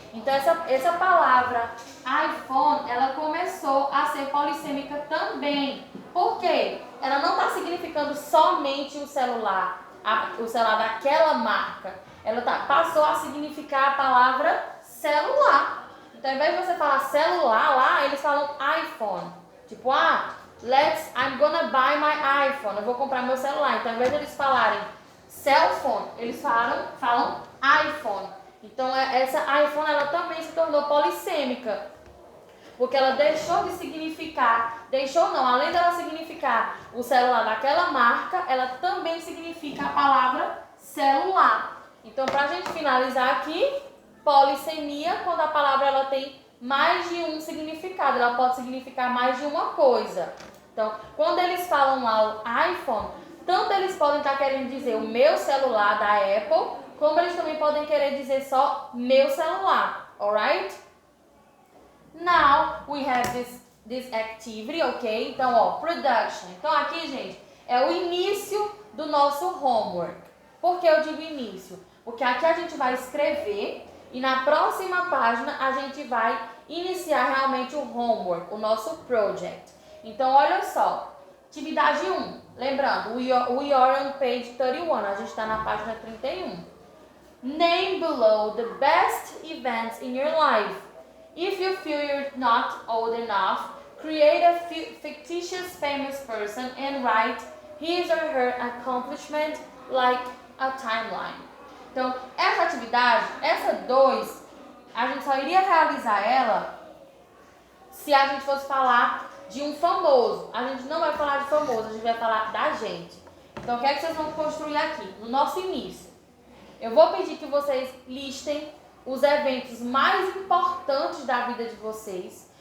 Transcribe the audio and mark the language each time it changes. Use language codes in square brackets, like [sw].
[pt] Então, essa palavra iPhone, ela começou a ser polissêmica também. Por quê? Ela não está significando somente o celular daquela marca. Ela passou a significar a palavra celular. Então, ao invés de você falar celular lá, eles falam iPhone. [en] Tipo, I'm gonna buy my iPhone. [pt] Eu vou comprar meu celular. Então, ao invés de eles falarem cell phone, eles falam iPhone. Então, essa iPhone, ela também se tornou polissêmica. Porque ela deixou de significar, além dela significar o celular daquela marca, ela também significa a palavra celular. Então, para a gente finalizar aqui, polissemia, quando a palavra ela tem mais de um significado, ela pode significar mais de uma coisa. Então, quando eles falam lá o iPhone, tanto eles podem estar querendo dizer o meu celular da Apple, como eles também podem querer dizer só meu celular, alright? [en] Now we have this activity, ok? [pt] Então, ó, production. Então, aqui, gente, é o início do nosso homework. Por que eu digo início? Porque aqui a gente vai escrever e na próxima página a gente vai iniciar realmente o homework, o nosso project. Então, olha só. Atividade 1. Lembrando, [en] we are on page 31. [pt] A gente está na página 31. [en] Name below the best events in your life. If you feel you're not old enough, create a fictitious famous person and write his or her accomplishment like a timeline. [pt] Então, essa atividade, essa 2, a gente só iria realizar ela se a gente fosse falar de um famoso. A gente não vai falar de famoso, a gente vai falar da gente. Então, o que é que vocês vão construir aqui? No nosso início. Eu vou pedir que vocês listem os eventos mais importantes da vida de vocês.